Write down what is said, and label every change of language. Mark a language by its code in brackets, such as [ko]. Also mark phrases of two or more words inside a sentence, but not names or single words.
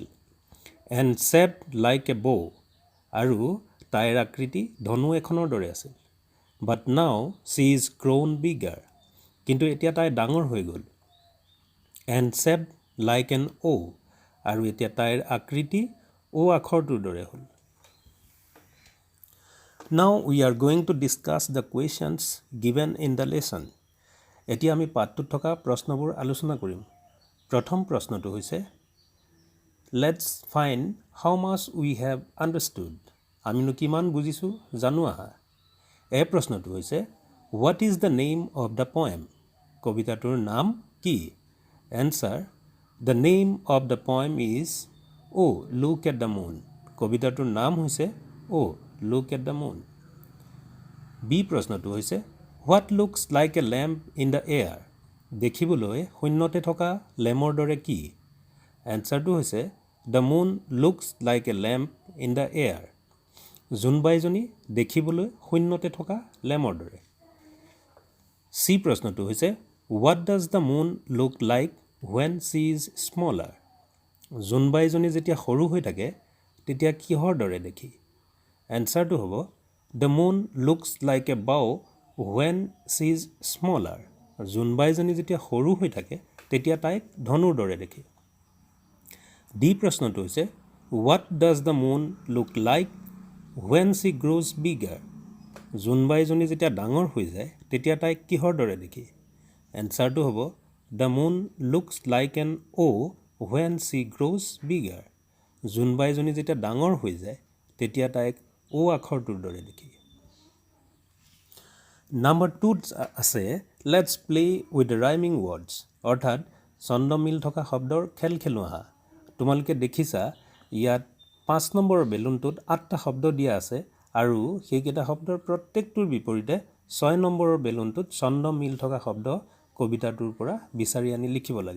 [en] and shaped like a bow [as] আৰু তাইৰ আকৃতি ধনু এখনৰ দৰে আছিল। [en] but now she is grown bigger [as] কিন্তু এতিয়া তাই ডাঙৰ হৈ গ'ল। [en] and shaped like an O' [as] আৰু এতিয়া তাইৰ আকৃতি অ' আখৰটোৰ দৰে হ'ল। [en] Now we are going to discuss the questions given in the lesson. [as] এতিয়া আমি পাঠটোত থকা প্ৰশ্নবোৰ আলোচনা কৰিম। প্ৰথম প্ৰশ্নটো হৈছে [en] Let's find how much we have understood. [as] আমিনো কিমান বুজিছোঁ জানো আহা। এই প্ৰশ্নটো হৈছে [en] What is the name of the poem? [as] কবিতাটোৰ নাম কি? [en] Answer The name of the poem is Oh Look at the Moon. [as] কবিতাটোৰ নাম হৈছে Oh Look at the Moon. বি প্ৰশ্নটো হৈছে [en] What looks like a lamp in the air? [as] দেখিবলৈ শূন্যতে থকা লেমৰ দৰে কি? এনচাৰটো হৈছে [en] The moon looks like a lamp in the air. [as] জোনবাইজনী দেখিবলৈ শূন্যতে থকা লেমৰ দৰে। চি প্ৰশ্নটো হৈছে [en] What does the moon look like when she is smaller? [as] জোনবাইজনী যেতিয়া সৰু হৈ থাকে তেতিয়া কিহৰ দৰে দেখি? এনচাৰটো হ'ব [en] The moon looks like a bow when she is smaller. [as] জোনবাইজনী যেতিয়া সৰু হৈ থাকে তেতিয়া তাইক ধনুৰ দৰে দেখি। ডি প্ৰশ্নটো হৈছে [en] What does the moon look like when she grows bigger? [as] জোনবাইজনী যেতিয়া ডাঙৰ হৈ যায় তেতিয়া তাইক কিহৰ দৰে দেখি? এনচাৰটো হ'ব [en] The moon looks like an O when she grows bigger. [as] জোনবাইজনী যেতিয়া ডাঙৰ হৈ যায় তেতিয়া তাইক O আখৰটোৰ দৰে দেখি। নাম্বাৰ 2 আছে [en] Let's play with the rhyming words. [as] অৰ্থাৎ ছন্দ মিল থকা শব্দৰ খেল খেলো আহা। তোমালোকে দেখিছা ইয়াত 5 নম্বৰৰ বেলুনটোত 8টা শব্দ দিয়া আছে আৰু সেইকেইটা শব্দৰ প্ৰত্যেকটোৰ বিপৰীতে 6 নম্বৰৰ বেলুনটোত ছন্দ মিল থকা শব্দ কবিতাটোৰ পৰা বিচাৰি আনি লিখিব লাগে।